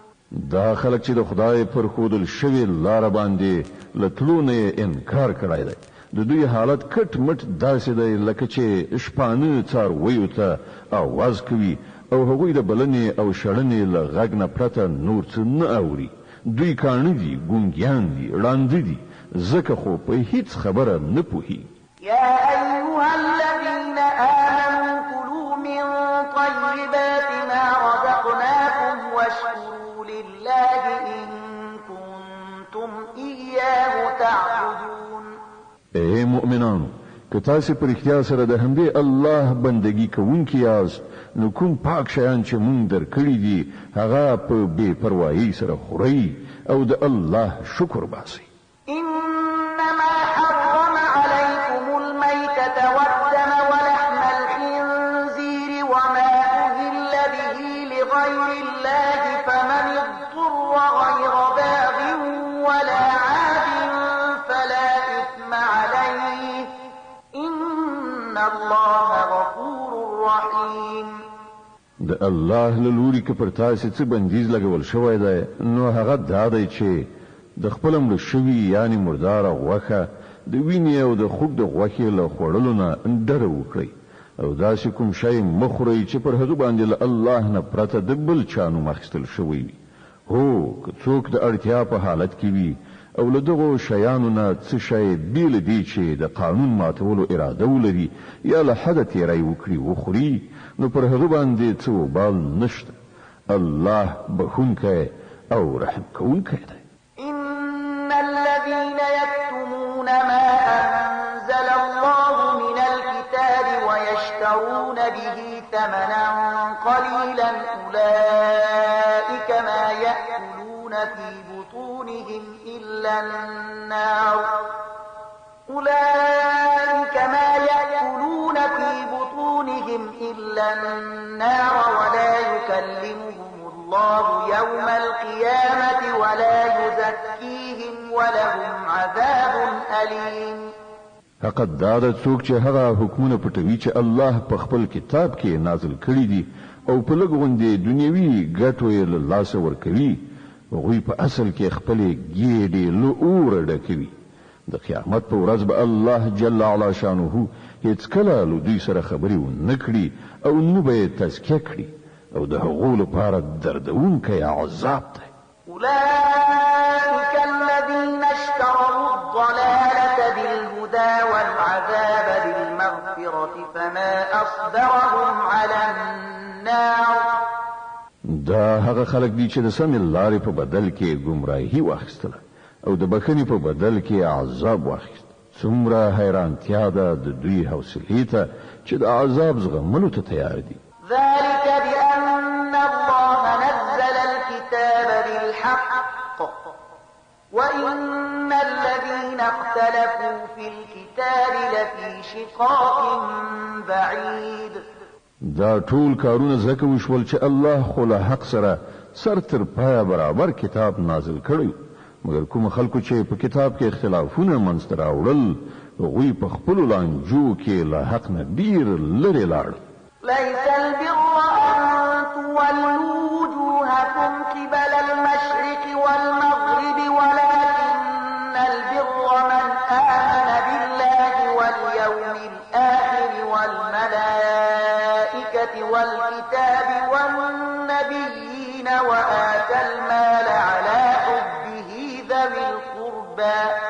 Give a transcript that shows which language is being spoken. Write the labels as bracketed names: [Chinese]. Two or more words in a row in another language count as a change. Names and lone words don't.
[Pashto] دا خلک چې د خدای پر خودل شوی لار باندې لټلونه انکار کړای دی د دوی حالت کټ مټ داسې دی لکه چې شپانه څار ویو ته आवाज کوي او هغوی د بلنې او شړنې له غږ نه پرته نور څه نه اوري دوی کاڼه دي ګونګیان دي ړانده دي ځکه خو په هیڅ خبره نه پوهي [Arabic] يا أيها الذين آمنوا كلوا من طيبات ما رزقناكم واشكروا لله إن كنتم إياه تعبدون [Pashto] اے مؤمنانو که تاسو پر اختیار سره د همدې الله بندگی کوونکی یاست نو کوم پاک شیان چې مونږ درکړي دي هغه په بې پروايي سره خورئ او د الله شکر باسئ [Arabic] إنما حرم عليكم الميتة والدم ولحم الخنزير وما أهل به لغير الله فمن اضطر غير باغ ولا عاد فلا إثم عليه إن الله غفور رحيم [Pashto] د الله له لوري که پر تاسو څه بندیز لګول شوی دی نو هغه دا دی چې د خپل مړ شوي یعنی مردار غوښه د وینې او د خوږ د غوښې له خوړلو نه ډډه وکړئ او داسې کوم شی مخورئ چې پر هغه باندې له الله نه پرته د بل چا نوم اخیستل شوی وي هو که څوک د اړتیا په حالت کې وي او له دغو شیانو نه څه شی بیل دی چې د قانون ماتولو اراده ولري یا له حده تیری وکړي وخوري نو پر هغه باندې څه وبال نشته الله بخونکی او رحم کوونکی دی [Arabic] إن الذين يكتمون ما أنزل الله من الكتاب ويشترون به ثمنا قليلا أولئك ما يأكلون في بطونهم إلا النار ولا يكلمهم الله يوم القيامة ولا يزكيهم ولهم عذاب أليم [Pashto] حقیقت دا د څوک چې هغه حکمونه پټوي چې الله په خپل کتاب کې نازل کړي دي او په لګوندې دنیوي ګټو یې له لاسه ورکوي هغوی په اصل کې خپلې ګېډې له اوره ډکوي د قیامت په ورځ به الله [Arabic] جل علا شانه [Pashto] هیڅ کله له دوی سره خبرې ونه کړي او نه به یې تزکیه کړي او د هغو لپاره دردونکی عذاب دی [Arabic] أولئك الذين اشتروا الضلالة بالهدى والعذاب بالمغفرة فما أصبرهم على النار [Pashto] دا هغه خلک دي چې د سمې لارې په بدل کې ګمراهي واخیستله او د بخښنې په بدل کې عذاب واخیست څومره حیرانتیا ده د دوی حوصلې ته چې د عذاب زغملو ته تیار دي [Arabic] ذلك بأن الله نزل الكتاب بالحق وإن الذين اختلفوا في الكتاب لفي شقاق بعيد [Pashto] دا ټول کارونه زکه وشول چې الله خو له حق سره سر تر پایه برابر کتاب نازل کړی مګر کوم خلکو چې په کتاب کې اختلافونه منځته راوړل هغوی په خپلو لانجو کې له حق نه ډیر لرې لاړل [Arabic] ليس البر أن تولوا وجوهكم قبل المشرق والمغرب ولكن البر من آمن بالله واليوم الآخر والملائكة والكتاب والنبيين وآتى المال على حبه ذوي القربى